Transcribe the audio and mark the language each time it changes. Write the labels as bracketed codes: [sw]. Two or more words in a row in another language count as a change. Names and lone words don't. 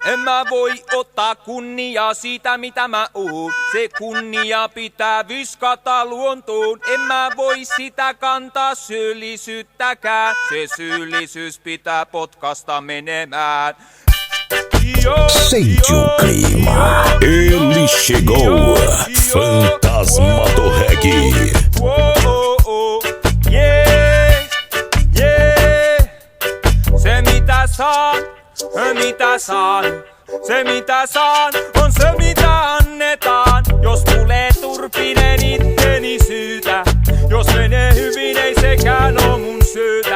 [fi] En mä voi ottaa kunniaa siitä mitä mä oon. Se kunnia pitää viskata luontoon. En mä voi sitä kantaa syyllisyyttäkään. Se syyllisyys pitää potkasta menemään. [pt] Sente o clima, ele chegou, Fantasma do Reggae. [fi] Se mitä saan, se mitä saan, on se mitä annetaan. Jos tulee turpinen itteni syytä, jos menee hyvin ei sekään oo mun syytä.